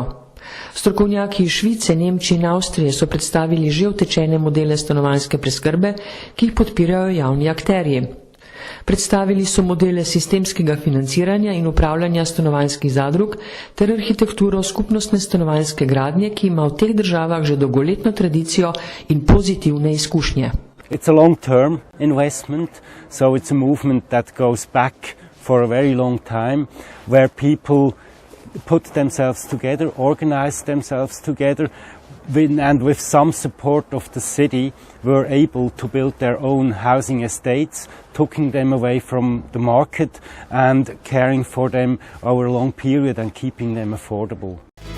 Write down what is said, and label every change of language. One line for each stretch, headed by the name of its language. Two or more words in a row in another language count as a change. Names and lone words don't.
Slovenian: Strokovnjaki iz Švice, Nemčije in Avstrije so predstavili že utečene modele stanovanjske preskrbe, ki jih podpirajo javni akterji. Predstavili so modele sistemskega financiranja in upravljanja stanovanjskih zadrug ter arhitekturo skupnostne stanovanjske gradnje, ki ima v teh državah že dolgoletno tradicijo in pozitivne izkušnje.
English: It's a long-term investment, so it's a movement that goes back for a very long time, where people put themselves together, organize themselves together, and with some support of the city were able to build their own housing estates, taking them away from the market and caring for them over a long period and keeping them affordable.